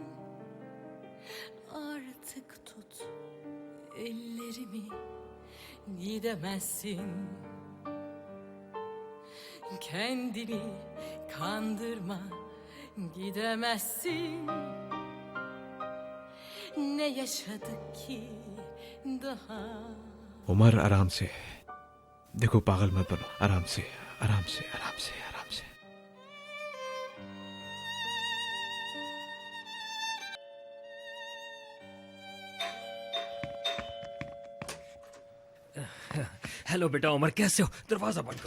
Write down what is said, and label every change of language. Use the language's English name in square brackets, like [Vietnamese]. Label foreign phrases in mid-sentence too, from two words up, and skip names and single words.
[Turkish] Artık tut ellerimi, gidemezsin. Kendini kandırma, gidemezsin. Ne yaşadık ki daha. [Hindi] उमर आराम से देखो, पागल मत बनो, आराम से आराम से आराम से आराम से। हेलो बेटा उमर, कैसे हो? दरवाजा बंद करो।